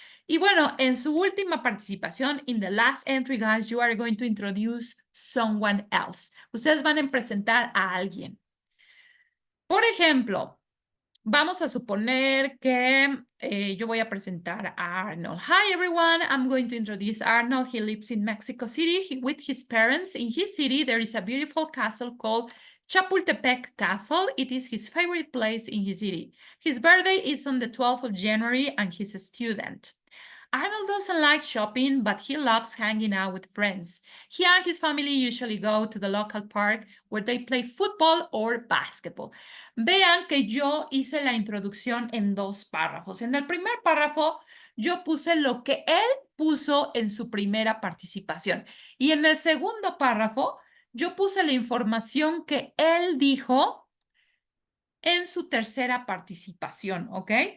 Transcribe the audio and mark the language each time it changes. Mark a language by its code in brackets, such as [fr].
[es] Y bueno, en su última participación, [en] in the last entry, guys, you are going to introduce someone else. [es] Ustedes van a presentar a alguien. Por ejemplo, vamos a suponer que yo voy a presentar a Arnold. [en] Hi, everyone. I'm going to introduce Arnold. He lives in Mexico City with his parents. In his city, there is a beautiful castle called Chapultepec Castle. It is his favorite place in his city. His birthday is on the 12th of January, and he's a student. Arnold doesn't like shopping, but he loves hanging out with friends. He and his family usually go to the local park where they play football or basketball. [es] Vean que yo hice la introducción en 2 párrafos. En el primer párrafo, yo puse lo que él puso en su primera participación. Y en el segundo párrafo, yo puse la información que él dijo en su tercera participación, ¿ok?